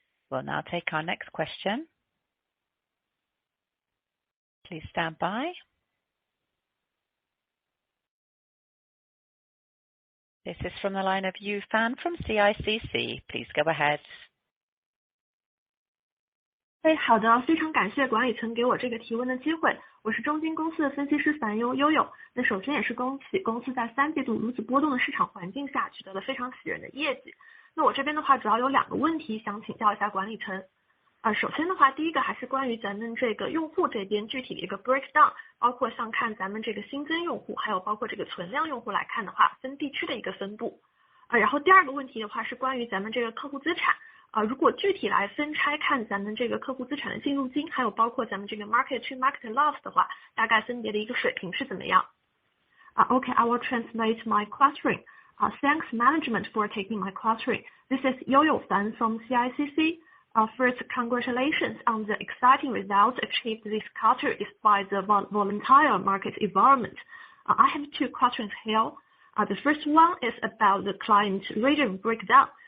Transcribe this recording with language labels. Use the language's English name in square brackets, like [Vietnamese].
[English] We'll now take our next question. Please stand by. This is from the line of Yu Fan from CICC. Please go ahead. [Chinese] 好的，非常感谢管理层给我这个提问的机会。我是中金公司的分析师樊悠悠。那首先也是恭喜公司在3季度如此波动的市场环境下取得了非常喜人的业绩。那我这边的话主要有2个问题想请教一下管理层。首先的话，第一个还是关于咱们这个用户这边具体的一个 breakdown， 包括像看咱们这个新增用户，还有包括这个存量用户来看的话，分地区的一个分布。然后第2个问题的话是关于咱们这个客户资产。如果具体来分拆看咱们这个客户资产的净入金，还有包括咱们这个 [English] market to market loss [Chinese] 的话，大概分别的一个水平是怎么样？ [English] Okay, I will translate my question. Thanks management for taking my question. This is Yo-Yo Fan from CICC. First, congratulations on the exciting results achieved this quarter despite the volatile market environment. I have 2 questions here. The first one is about the client region breakdown.